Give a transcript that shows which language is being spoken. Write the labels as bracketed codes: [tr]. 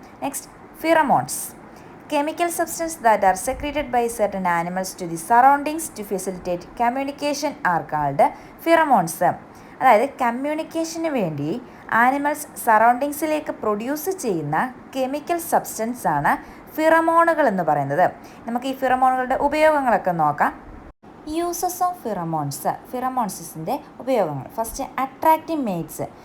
[ml] Next, pheromones. [en] Chemical substances that are secreted by certain animals to the surroundings to facilitate communication are called pheromones. [ml] അതായത് കമ്മ്യൂണിക്കേഷന് വേണ്ടി animals സറൗണ്ടിങ്സിലേക്ക് produce ചെയ്യുന്ന chemical substance ആണ് ഫിറമോണുകൾ എന്ന് പറയുന്നത്. നമുക്ക് ഈ ഫിറമോണുകളുടെ ഉപയോഗങ്ങളൊക്കെ നോക്കാം. [en] Uses of pheromones. [ml] ഫിറമോൺസിൻ്റെ ഉപയോഗങ്ങൾ. [en] First, attracting mates.